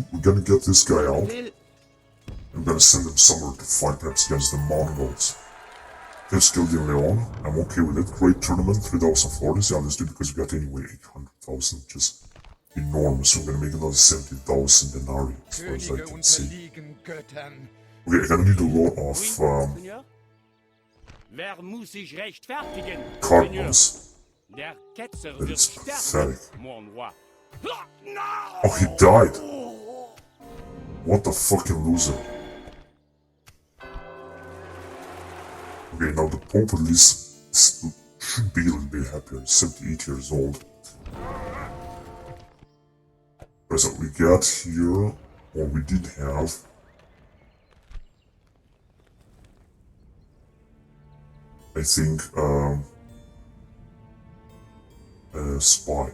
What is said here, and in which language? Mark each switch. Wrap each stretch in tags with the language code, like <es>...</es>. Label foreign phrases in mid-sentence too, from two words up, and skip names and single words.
<en>We're gonna get this guy out. I'm gonna send him somewhere to fight perhaps against the Mongols. Let's kill the Leon. I'm okay with it. Great tournament, 3,000 florins. Yeah, let's do it because we got anyway 800,000, which is enormous. So we're gonna make another 70,000 denarii as far as I can see. Okay, I'm gonna need a lot of</en> <de>Wer muss sich rechtfertigen?</de> <en>cardinals.</en> <de>Der Ketzer</de> <en>That</en> <de>wird</de> <en>is</en> <de>sterben,</de> <en>pathetic.</en> <fr>mon roi.</fr> <en>Oh, he died. What a fucking loser. Okay, now the Pope at least should be a little bit happier. He's 78 years old. So we got here, or we did have, I think, a spy.</en>